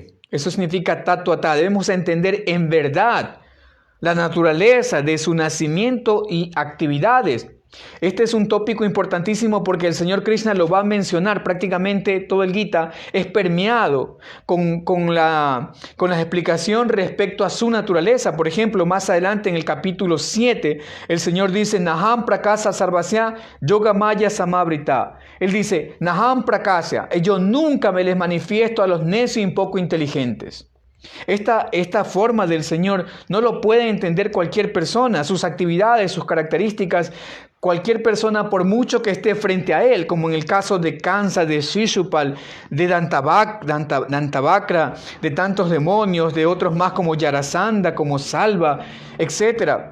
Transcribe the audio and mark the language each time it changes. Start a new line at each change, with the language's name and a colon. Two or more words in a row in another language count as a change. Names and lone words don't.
Spanish: Eso significa tatuatá, debemos entender en verdad la naturaleza de su nacimiento y actividades. Este es un tópico importantísimo porque el Señor Krishna lo va a mencionar. Prácticamente todo el Gita es permeado con la explicación respecto a su naturaleza. Por ejemplo, más adelante en el capítulo 7, el Señor dice,
Sanskrit: नाहं प्रकाशः सर्वस्य योग माया समावृतः.
Spanish: Él dice,
Sanskrit: नाहं प्रकाशः,
Spanish: yo nunca me les manifiesto a los necios y poco inteligentes. Esta forma del Señor no lo puede entender cualquier persona. Sus actividades, sus características, cualquier persona, por mucho que esté frente a él, como en el caso de Kansa, de Shishupal, de Dantavakra, de tantos demonios, de otros más como Yarasandha, como Salva, etc.